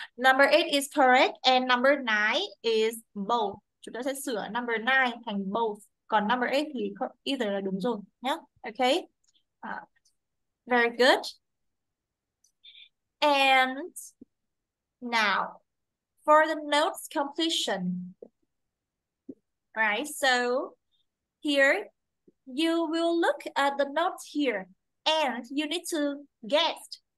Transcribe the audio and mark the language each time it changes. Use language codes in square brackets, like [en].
[en] Number eight is correct and number nine is both. [vi] Chúng ta sẽ sửa number nine thành both. Còn number eight thì either là đúng rồi nhé. [en] Okay. Very good. And now for the notes completion. Right. So here you will look at the notes here and you need to guess.